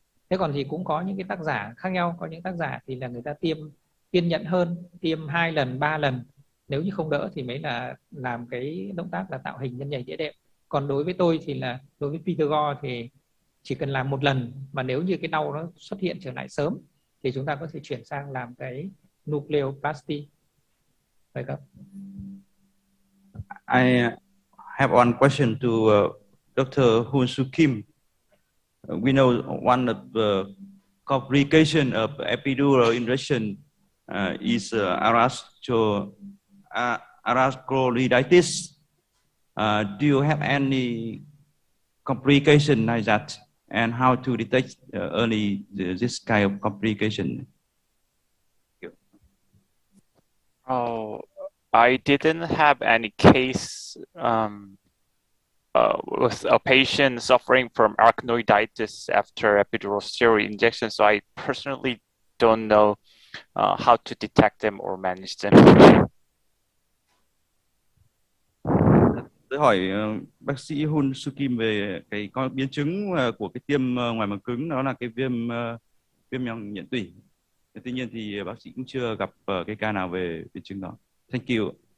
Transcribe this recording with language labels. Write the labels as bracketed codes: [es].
[vi] Thế còn thì cũng có những cái tác giả khác nhau, có những tác giả thì là người ta tiêm kiên nhẫn hơn, tiêm 2 lần, 3 lần, nếu như không đỡ thì mới là làm cái động tác là tạo hình nhân nhầy đĩa đệm. Còn đối với tôi thì là đối với Peter Gore thì chỉ cần làm 1 lần, mà nếu như cái đau nó xuất hiện trở lại sớm thì chúng ta có thể chuyển sang làm cái nucleoplasty. Vậy không? [en] I have one question to Dr. Hyun-Soo Kim. We know one of the complications of epidural injection is arachnoiditis. Do you have any complication like that, and how to detect early this kind of complication? Oh, I didn't have any case with a patient suffering from arachnoiditis after epidural steroid injection, so I personally don't know how to detect them or manage them. [vi] Tôi hỏi bác sĩ Hyun-Soo Kim về cái biến chứng của cái tiêm ngoài màng cứng, đó là cái viêm màng nhện tủy. Tuy nhiên thì bác sĩ cũng chưa gặp cái ca nào về biến chứng đó. [en] Thank you.